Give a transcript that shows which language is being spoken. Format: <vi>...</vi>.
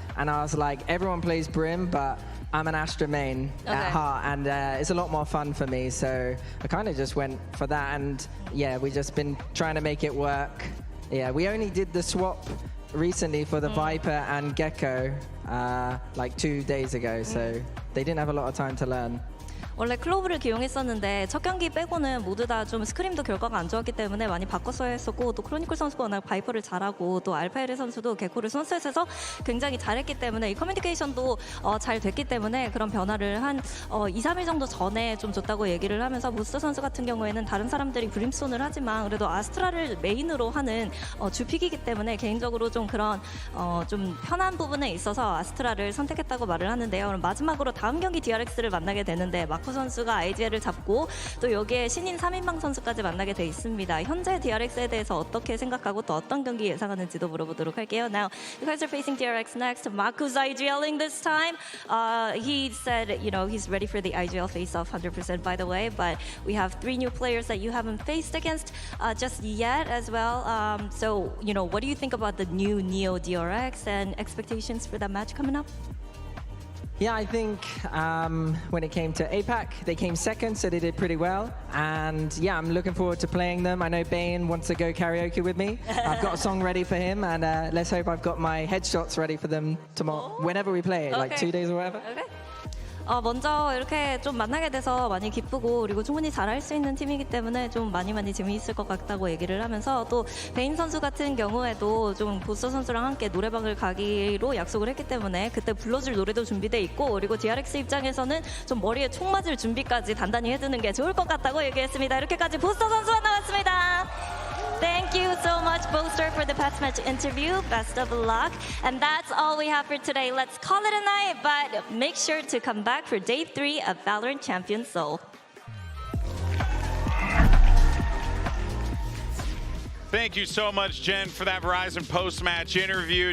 <en>And I was like, everyone plays Brim, but I'm an Astra main at heart, and it's a lot more fun for me. So I kind of just went for that, and yeah, we just been trying to make it work. Yeah, we only did the swap recently for the Viper and Gecko like 2 days ago, so they didn't have a lot of time to learn.</en> <ko>원래 클로브를 기용했었는데 첫 경기 빼고는 모두 다 좀 스크림도 결과가 안 좋았기 때문에 많이 바꿨어야 했었고 또 크로니클 선수가 워낙 바이퍼를 잘하고 또 알파에르 선수도 개코를 선셋에서 굉장히 잘했기 때문에 이 커뮤니케이션도 잘 됐기 때문에 그런 변화를 한 2, 3일 정도 전에 좀 줬다고 얘기를 하면서 보스터 선수 같은 경우에는 다른 사람들이 브림스톤을 하지만 그래도 아스트라를 메인으로 하는 주픽이기 때문에 개인적으로 좀 그런 좀 편한 부분에 있어서 아스트라를 선택했다고 말을 하는데요. 그럼 마지막으로 다음 경기 DRX를 만나게 되는데 마코 선수가 IGL을 잡고 또 여기에 신인 3인방 선수까지 만나게 돼 있습니다. 현재 DRX에 대해서 어떻게 생각하고 또 어떤 경기 예상하는지도 물어보도록 할게요.</ko> <en>Now, you guys are facing DRX next. Maku's IGLing this time. He said, you know, he's ready for the IGL face-off 100% by the way, but we have 3 new players that you haven't faced against just yet as well. So, you know, what do you think about the new Neo DRX and expectations for that match coming up? Yeah, I think when it came to APAC, they came second, so they did pretty well. And yeah, I'm looking forward to playing them. I know Bane wants to go karaoke with me. I've got a song ready for him, and let's hope I've got my headshots ready for them tomorrow, whenever we play it, like 2 days or whatever. Okay.</en> <ko>먼저 이렇게 좀 만나게 돼서 많이 기쁘고 그리고 충분히 잘할 수 있는 팀이기 때문에 좀 많이 재미있을 것 같다고 얘기를 하면서 또 베인 선수 같은 경우에도 좀 보스 선수랑 함께 노래방을 가기로 약속을 했기 때문에 그때 불러줄 노래도 준비돼 있고 그리고 DRX 입장에서는 좀 머리에 총 맞을 준비까지 단단히 해두는 게 좋을 것 같다고 얘기했습니다. 이렇게까지 보스 선수가 나왔습니다.</ko> <en>Thank you so much, Boaster, for the past match interview. Best of luck. And that's all we have for today. Let's call it a night, but make sure to come back for day 3 of Valorant Champions Seoul. Thank you so much, Jen, for that Verizon post-match interview.</en>